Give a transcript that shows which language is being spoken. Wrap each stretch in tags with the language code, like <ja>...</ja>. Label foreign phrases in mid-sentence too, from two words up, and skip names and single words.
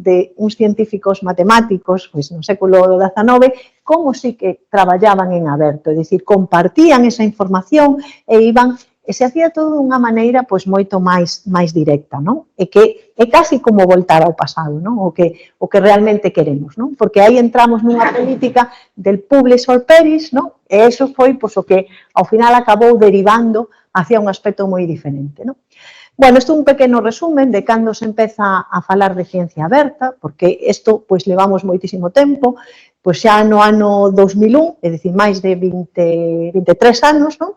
<gl>De uns científicos matemáticos, pois no século XIX, como si que traballaban en aberto, é dicir, compartían esa información e iban e se hacía todo dunha maneira pois moito máis directa, non? E que é casi como voltar ao pasado, non? O que realmente queremos, non? Porque aí entramos nunha política del</gl> <en>publish or perish,</en> <gl>non? E iso foi pois o que ao final acabou derivando hacia un aspecto moi diferente, non? Bueno, isto é un pequeno resumen de cando se empeza a falar de ciencia aberta, porque isto pois levamos moitísimo tempo, pois xa no ano 2001, é dicir, máis de 23 anos, non?</gl>